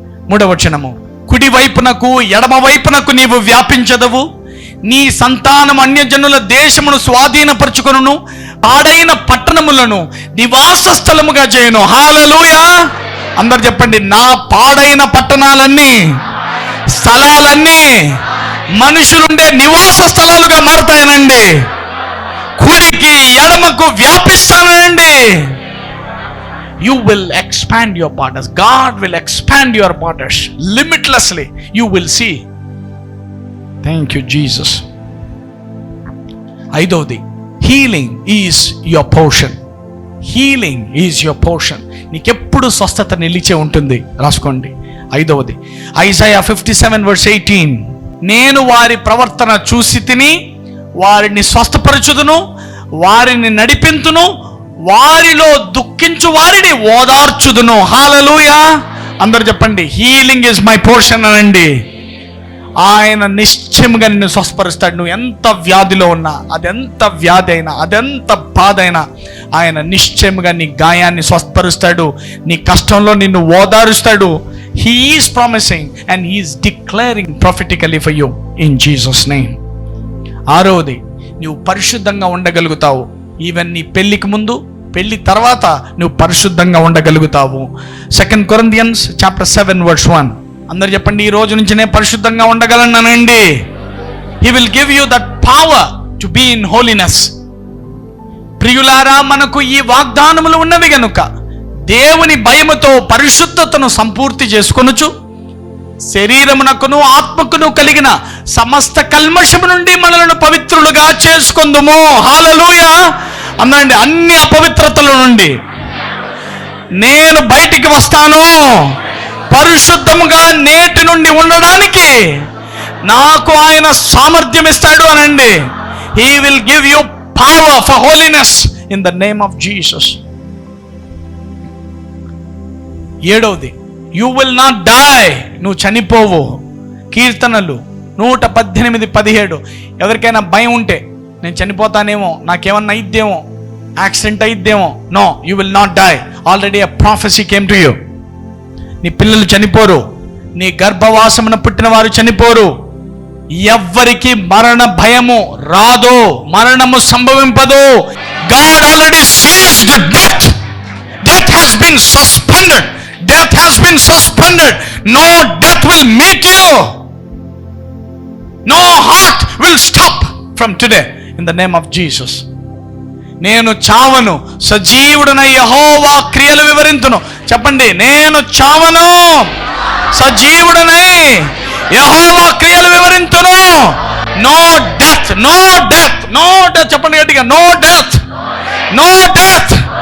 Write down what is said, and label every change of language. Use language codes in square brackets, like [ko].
[te] 3వ వచనము, కుడి వైపునకు ఎడమ వైపునకు నీవు వ్యాపించదవు, నీ సంతానం అన్యజనుల దేశమును స్వాధీనపరచుకొనును, పాడైన పట్టణములను నివాస స్థలముగా చేయను. హల్లెలూయా. అందరు చెప్పండి, నా పాడైన పట్టణాలన్నీ, స్థలాలన్నీ మనుషులుండే నివాస స్థలాలుగా మారుతాయనండి. కుడికి ఎడమకు వ్యాపిస్తానండి. [en] You will expand your borders. God will expand your borders limitlessly. You will see. Thank you, Jesus. [te] 5వది, [en] healing is your portion. Healing is your portion. [te] నీకెప్పుడు స్వస్థత నిలిచే ఉంటుంది. రాసుకోండి. 5వది, [en] Isaiah 57 verse 18. [te] నేను వారి ప్రవర్తన చూసి తిని వారిని స్వస్థపరచుదును, వారిని నడిపింతును, వారిలో దుఃఖించు వారిని ఓదార్చుదును. హల్లెలూయా. అందరూ చెప్పండి, [en] healing is my portion [te] అనండి. ఆయన నిశ్చయముగా నిన్ను స్వస్థపరుస్తాడు. నువ్వు ఎంత వ్యాధిలో ఉన్నా, అదెంత వ్యాధి అయినా, అదెంత బాధ అయినా, ఆయన నిశ్చయముగా నీ గాయాన్ని స్వస్థపరుస్తాడు. నీ కష్టంలో నిన్ను ఓదారుస్తాడు. [en] He is promising and he is declaring prophetically for you in Jesus name. [te] 6వది, నువ్వు పరిశుద్ధంగా ఉండగలుగుతావు. ఈవెన్ నీ పెళ్లికి ముందు, పెళ్లి తర్వాత నువ్వు పరిశుద్ధంగా ఉండగలుగుతావు. [en] 2 Corinthians chapter 7 verse 1. [te] అందరు చెప్పండి, ఈ రోజు నుంచి నేను పరిశుద్ధంగా ఉండగలనండి. [en] He will give you that power to be in holiness. [te] ప్రియులారా, మనకు ఈ వాగ్దానములు ఉన్నవి గనుక దేవుని భయముతో పరిశుద్ధతను సంపూర్తి చేసుకొనుచు, శరీరమునకును ఆత్మకును కలిగిన సమస్త కల్మషము నుండి మనలను పవిత్రులుగా చేసుకొందుము. హల్లెలూయా. అనండి, అన్ని అపవిత్రతల నుండి నేను బయటికి వస్తాను. పరిశుద్ధముగా నేటి నుండి ఉండడానికి నాకు ఆయన సామర్థ్యం ఇస్తాడు అనండి. [en] He will give you power for holiness in the name of Jesus. [te] 7వది, [en] You will not die. [te] నువ్వు చనిపోవు. కీర్తనలు 118:17. ఎవరికైనా భయం ఉంటే, నేను చనిపోతానేమో, నాకేమన్నా అయిద్దేమో, accident అయిద్దేమో, [en] No, you will not die. [te] Already [en] a prophecy came to you. [te] నీ పిల్లలు చనిపోరు, నీ గర్భవాసమున పుట్టిన వారు చనిపోరు. ఎవ్వరికి మరణ భయము రాదు, మరణము సంభవింపదు. [en] God already seized death. Death has been suspended. Death has been suspended. No death will meet you. No heart will stop from today in the name of Jesus. [te] నేను చావను, సజీవుడనై యెహోవా క్రియలు వివరింతును. చెప్పండి, నేను చావను, సజీవుడనై యెహోవా క్రియలు వివరింతును. [en] No death, no death, no death. [te] చెప్పండి గట్టిగా, no death, no death,